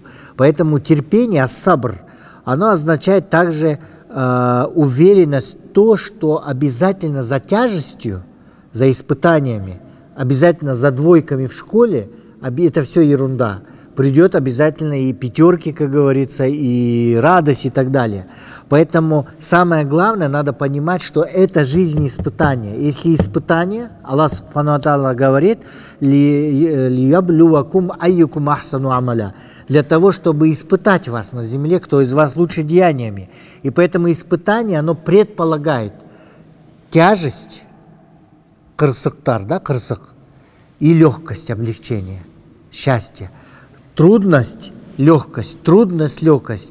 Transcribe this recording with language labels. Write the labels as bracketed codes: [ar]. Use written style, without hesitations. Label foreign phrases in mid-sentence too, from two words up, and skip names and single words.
[ru] Поэтому терпение, ас-сабр, оно означает также уверенность в том, что обязательно за тяжестью, за испытаниями, обязательно за двойками в школе, это все ерунда. Придет обязательно и пятерки, как говорится, и радость и так далее. Поэтому самое главное, надо понимать, что это жизнь испытания. Если испытание, [ar] الله سبحانه وتعالى [ru] говорит, [ar] «ليبلوكم أيكم أحسن عملا», [ru] для того, чтобы испытать вас на земле, кто из вас лучше деяниями. И поэтому испытание, оно предполагает тяжесть, кырсыктар, да, кырсык, и легкость, облегчение, счастье. Трудность, легкость, трудность, легкость.